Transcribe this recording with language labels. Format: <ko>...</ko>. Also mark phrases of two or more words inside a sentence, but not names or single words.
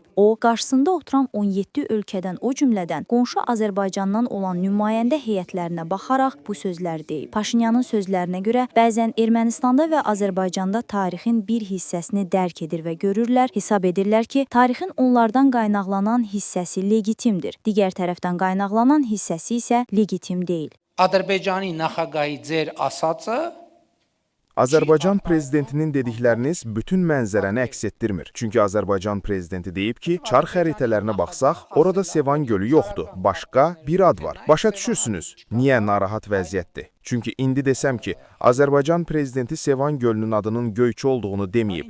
<az>O, qarşısında oturan 17 ölkədən, o cümlədən qonşu Azərbaycandan olan nümayəndə heyətlərinə baxaraq bu sözləri deyib. Paşinyanın sözlərinə görə bəzən Ermənistanda və Azərbaycanda tarixin bir hissəsini dərk edir və görürlər, hesab edirlər ki, tarixin onlardan qaynaqlanan hissəsi legitimdir. Digər tərəfdən qaynaqlanan hissəsi isə legitim deyil.</az> <hy>Azərbaycani նախագահի ձեր ասածը</hy> <az>Azərbaycan prezidentinin dedikləriniz bütün mənzərəni əks etdirmir. Çünki Azərbaycan prezidenti deyib ki, çar xəritələrinə baxsaq, orada Sevan gölü yoxdur. Başqa bir ad var. Başa düşürsünüz, niyə narahat vəziyyətdir? Çünki indi desəm ki, Azərbaycan prezidenti Sevan gölünün adının Göyçə olduğunu deməyib.</az>